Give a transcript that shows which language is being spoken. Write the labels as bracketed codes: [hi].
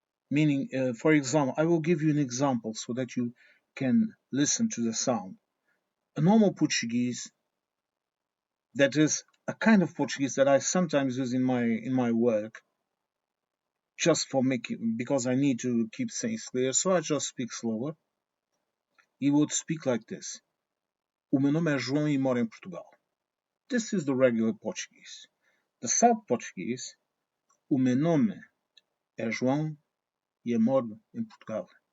[en] Meaning, for example, I will give you an example so that you can listen to the sound. A normal Portuguese, that is a kind of Portuguese that I sometimes use in my work, just for making because I need to keep things clear, so I just speak slower. He would speak like this: [pt] O meu nome é João e moro em Portugal. [en] This is the regular Portuguese. The South Portuguese: [pt] O meu nome é João e moro em Portugal.